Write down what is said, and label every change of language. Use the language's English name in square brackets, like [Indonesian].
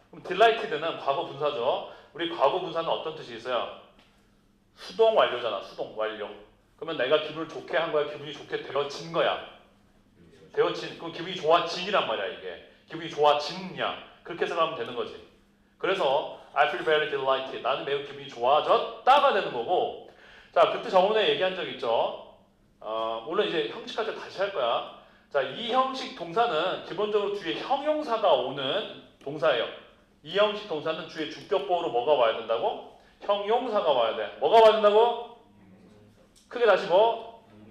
[Korean] 그럼 delighted는 과거 분사죠. 우리 과거 분사는 어떤 뜻이 있어요? 수동 완료잖아. 수동 완료. 그러면 내가 기분을 좋게 한 거야? 기분이 좋게 되어진 거야? 되어진. 그럼 기분이 좋아진이란 말이야 이게. 기분이 좋아진냐. 그렇게 생각하면 되는 거지. [English] 그래서 I feel very delighted. [Korean] 나는 매우 기분이 좋아졌다가 되는 거고. 자, 그때 저번에 얘기한 적 있죠. 물론 이제 형식할 때 다시 할 거야. 자, 이 형식 동사는 기본적으로 뒤에 형용사가 오는 동사예요. 이 형식 동사는 주의 주격보호로 뭐가 와야 된다고? 형용사가 와야 돼. 뭐가 와야 된다고? 크게 다시 뭐?